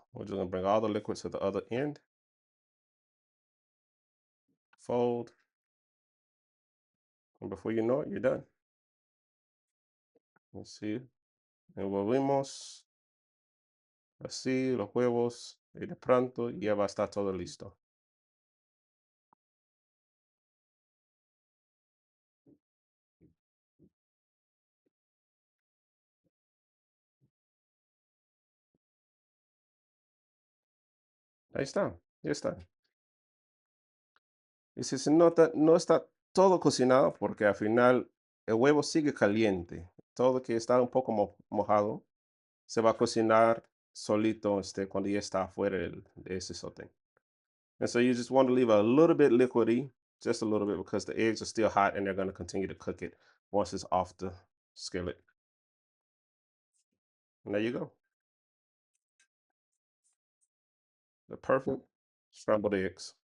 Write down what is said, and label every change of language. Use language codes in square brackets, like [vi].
[en] We're just gonna bring all the liquid to the other end. Fold. And before you know it, you're done. Let's see. [es] Envolvimos así los huevos y de pronto ya va a estar todo listo. Ahí está, ya está. Y si se nota, no está todo cocinado porque al final el huevo sigue caliente. Todo que está un poco mojado se va a cocinar solito cuando ya está afuera de ese sartén. [en] And so you just want to leave a little bit liquidy, just a little bit, because the eggs are still hot and they're going to continue to cook it once it's off the skillet. And there you go. The perfect scrambled eggs.